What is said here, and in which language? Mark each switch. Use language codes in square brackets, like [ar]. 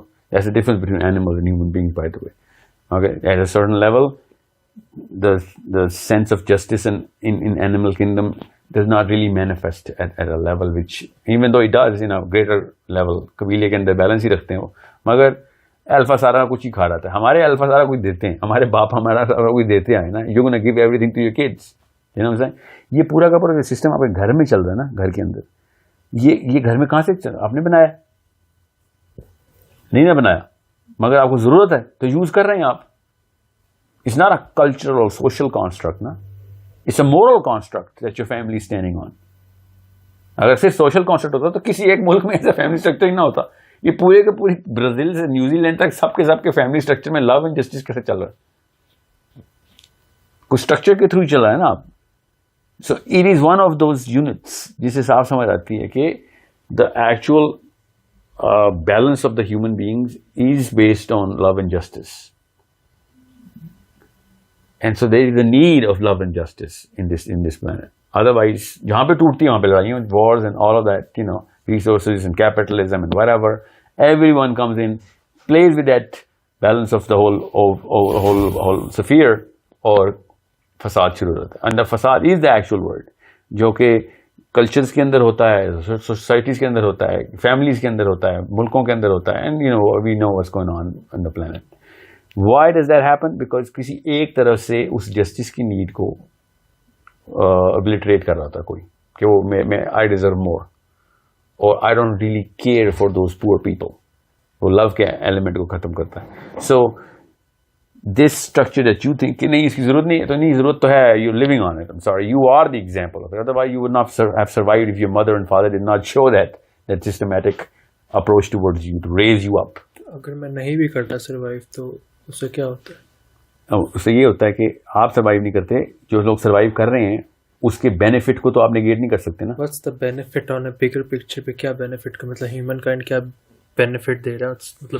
[en] That's the difference between animals and human beings, by the way. Okay, at a certain level, the sense of justice in animal kingdom does not really manifest at a level which, even though it does in a greater level, [ur] قبیلے کے اندر balance ہی رکھتے ہیں وہ, مگر alpha سارا کچھ ہی کھا رہا تھا. ہمارے الفا سارا کچھ دیتے ہیں, ہمارے باپ ہمارا سارا کچھ دیتے ہیں نا. [en] You gonna give everything to your kids. [ur] یہ پورا کا پورا سسٹم آپ کے گھر میں چل رہا ہے نا, گھر کے اندر. یہ گھر میں کہاں سے آپ نے بنایا؟ نہیں نا بنایا, مگر آپ کو ضرورت ہے تو یوز کر رہے ہیں آپ. [en] It's not a cultural اور social construct نا, it's a moral construct that your family standing on. [ur] اگر صرف سوشل کانسٹرکٹ ہوتا تو کسی ایک ملک میں ایسا فیملی اسٹرکچر ہی نہ ہوتا. یہ پورے کے پوری برازیل سے نیوزی لینڈ تک سب کے فیملی اسٹرکچر میں لو اینڈ جسٹس کیسے چل رہا ہے؟ کچھ اسٹرکچر کے تھرو چل رہا ہے نا آپ. [en] so it is one of those units [ur] جسے صاف سمجھ آتی ہے کہ [en] The actual balance of the human beings is based on love and justice. And so there is a need of love and justice in this planet. Otherwise, [ur] jahan pe tooti hai wahan pe ladaiyan, [en] wars and all of that, you know, resources and capitalism and whatever, everyone comes in, plays with that balance of the whole sphere, [ur] اور فساد شروع ہوتا ہے. [en] And the fasad is the actual word, [ur] جو کہ cultures کے اندر ہوتا ہے, سوسائٹیز کے اندر ہوتا ہے, فیملیز کے اندر ہوتا ہے, ملکوں کے اندر ہوتا ہے, [en] And you know we know what's going on the planet. Why does that happen? Because [ur] کسی ایک طرف سے اس جسٹس کی نیڈ کو ابلٹریٹ کر رہا تھا کوئی, کہ وہ میں [en] I deserve more, [ur] اور [en] I don't really care for those poor people. [ur] وہ لو کے ایلیمنٹ کو ختم کرتا ہے. [en] so this structure that you think [ur] کہ نہیں اس کی ضرورت نہیں ہے, تو نہیں ضرورت تو ہے, [en] you're living on it. I'm sorry, you are the example of it. Otherwise you would not have survived if your mother and father did not show that systematic approach towards you to raise you up. [ur] اگر میں نہیں بھی کرتا survive تو اس سے کیا ہوتا ہے؟ اس سے یہ ہوتا ہے کہ آپ سروائیو نہیں کرتے, جو لوگ سروائیو کر رہے ہیں اس کے بینیفٹ کو تو آپ نیگیٹ نہیں کر سکتے نا. [en] What's the benefit on a bigger picture [ur] پہ کیا بینیفٹ کا مطلب ہیومن کائنڈ کیا بینیفٹ دے رہا ہے؟ مطلب